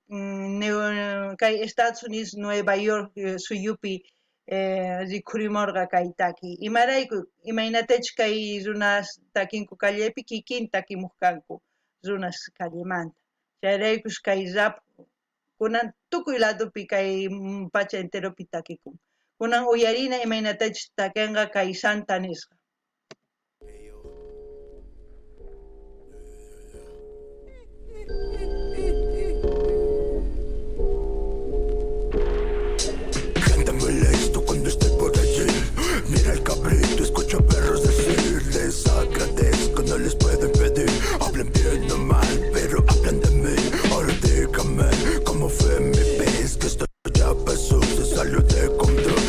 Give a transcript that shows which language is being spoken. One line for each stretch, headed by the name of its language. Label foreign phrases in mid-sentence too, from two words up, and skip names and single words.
Quechua: kay Estados Unidos Nueva York suyupi rikhurimurqa kay taki, imarayku imaynatachus kay runas takinku callepi kikin takimuq kanku runas callemanta, chayraykus kay rap kunan tukuy ladopi kay pacha enteropi takikun, kunan uyarina imaynatachus takinqa kay Santa nisqa.
Spanish: Cántame esto cuando esté por allí. Mira el cabrito, escucho a perros decir. Les agradezco, no les puedo impedir. Hablen bien o mal, pero hablan de mí. Ahora dígame cómo fue mi vez, que esto ya pasó, se salió de control.